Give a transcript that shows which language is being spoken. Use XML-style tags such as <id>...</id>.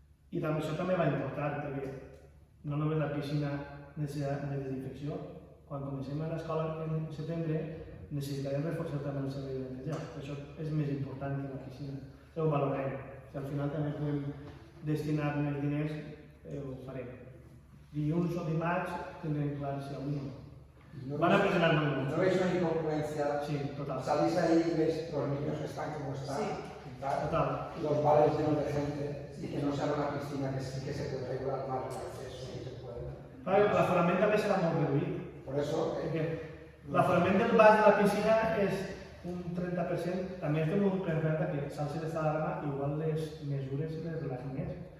<ca>I també això també va importar, perquè no només la piscina necessita més desinfecció, quan comencem a l'escola en setembre necessitarem reforçar també el servei de neteja. Això és més important que la piscina. Això ho valorem. Si al final també podem destinar més diners, ho farem. Dilluns o dimarts tindrem clar si avui no.</ca> <es>Van a presionar números. ¿No veis una incongruencia? Sí, total. Salís ahí y ves los niños que están como están, Total. los bares llenos de gente y que no sea una piscina que sí que se puede regular más el acceso y se puede.</es> <ca>L'aforament també serà molt reduït.</ca> <es>Por eso,</es> <ca>l'aforament del bas de la piscina és un 30%. També estem molt preparats que s'alci l'estat d'alarma, igual les mesures les relaxin més.</ca>